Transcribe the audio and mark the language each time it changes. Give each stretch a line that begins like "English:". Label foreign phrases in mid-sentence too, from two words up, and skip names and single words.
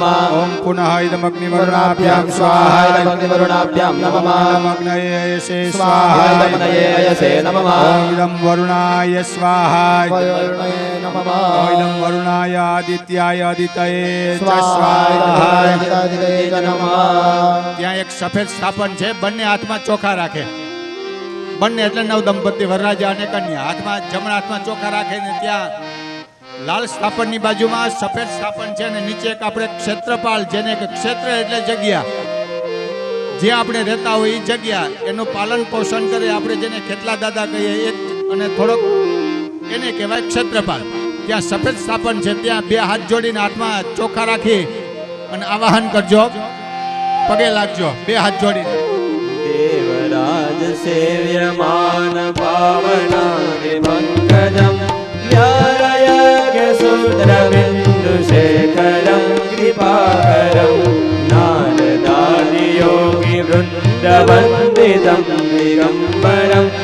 Sanskrit: ओम पुनः इदम अग्निवरुणाभ्यां स्वाहा इदं अग्निवरुणाभ्यां नमः इदम अग्नये स्वाहा स्वाहा इदं नये अयसे नमः ओम इदम वरुणाय स्वाहा वरुणये नमः इदम वरुणाय आदित्याय आदितये च स्वाहा स्वाहा इदं आदित्याय च नमः
Gujarati: ત્યાં એક સફેદ સ્થાપન છે બંને હાથમાં ચોખા રાખે બંને એટલે નવ દંપતી વરરાજા અને કન્યા હાથમાં જમણા હાથમાં ચોખા રાખે ને ત્યાં લાલ સ્થાપનની બાજુમાં સફેદ સ્થાપન છે અને નીચે એક આપણે ક્ષેત્રપાલ જેને કે ક્ષેત્ર એટલે જગ્યા જે આપણે રહેતા હોય એ જગ્યા એનું પાલન પોષણ કરે આપણે જેને ખેતલા દાદા કહીએ એ અને થોડોક એને કહેવાય ક્ષેત્રપાલ ત્યાં સફેદ સ્થાપન છે ત્યાં બે હાથ જોડીને હાથમાં ચોખા રાખી અને આવાહન કરજો પગે લાગજો બે હાથ જોડીને
Sanskrit: देवराज सेव्यमान पावनादि पंकजं व्यारयज्ञ सूत्र बिंदु शेखरं कृपाकरं नारदादि योगी वृंदवंदितं दिगंबरं